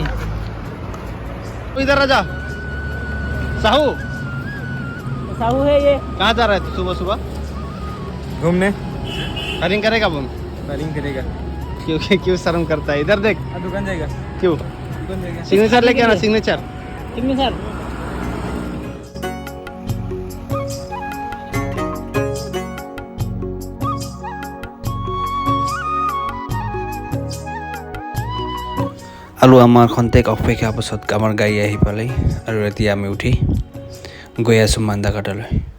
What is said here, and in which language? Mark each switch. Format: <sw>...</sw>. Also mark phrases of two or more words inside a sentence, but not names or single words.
<hi>तू इधर आजा साहू साहू है ये। कहाँ जा रहा है तू सुबह सुबह घूमने फायरिंग करेगा बम फायरिंग करेगा। क्यों शर्म करता है इधर देख दुकान जाएगा, क्यों दुकान जाएगा। सिग्नेचर लेके आना सिग्नेचर कितने सर?</hi> <as>আৰু আমাৰ খন্তেক অপেক্ষাৰ পাছত আমাৰ গাড়ী আহি পালেই আৰু এতিয়া আমি উঠি গৈ আছোঁ মান্দাঘাটলৈ।</as>